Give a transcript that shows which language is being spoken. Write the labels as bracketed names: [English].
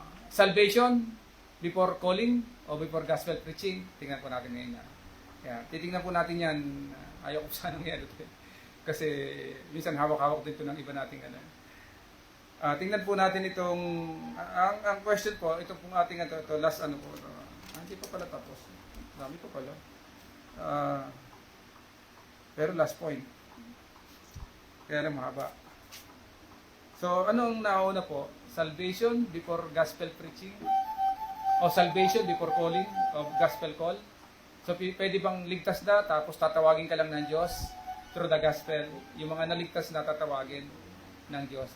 [English] Salvation before calling o before gospel preaching? [Filipino] Tingnan po natin ngayon yan. Titingnan po natin yan. Ayaw ko sanang yan. Kasi minsan hawak-hawak din ito ng iba nating tingnan po natin itong ang question po, ito pong ating ito last po. Hindi pa pala tapos. Dami pa pala. Pero last point. Kaya lang mahaba. So, anong nauna po? [English] Salvation before gospel preaching? O salvation before calling of gospel call? [Filipino] So, pwede bang ligtas na tapos tatawagin ka lang ng Diyos [English] through the gospel? [Filipino] Yung mga naligtas na tatawagin ng Diyos.